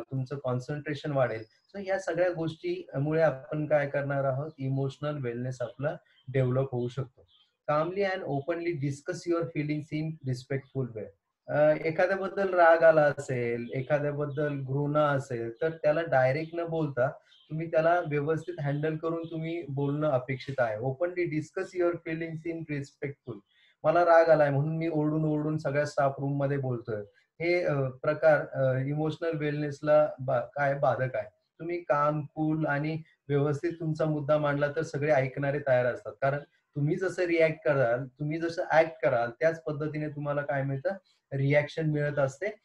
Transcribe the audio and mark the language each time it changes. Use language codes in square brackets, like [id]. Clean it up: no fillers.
[mr] तुमचं कॉन्सन्ट्रेशन वाढेल. सो या सगळ्या गोष्टीमुळे आपण काय करणार आहोत, इमोशनल वेलनेस आपला डेव्हलप होऊ शकतो. [en] Calmly and openly discuss your feelings in respectful way. [mr] एखाद्याबद्दल राग आला असेल, एखाद्याबद्दल घृणा असेल, तर त्याला डायरेक्ट न बोलता तुम्ही त्याला व्यवस्थित हँडल करून तुम्ही बोलणं अपेक्षित आहे. [en] Openly discuss your feelings in respectful. [mr] मला राग आलाय म्हणून मी ओरडून सगळ्या स्टाफ रूम मध्ये बोलतोय. हे प्रकार इमोशनल वेलनेसला काय बाधक आहे. तुम्ही काम, कूल आणि व्यवस्थित तुमचा मुद्दा मांडला तर सगळे ऐकणारे तयार असतात. कारण तुम्ही जसं रिॲक्ट कराल, तुम्ही जसं ऍक्ट कराल त्याच पद्धतीने तुम्हाला काय मिळतं, रिॲक्शन मिळत असते.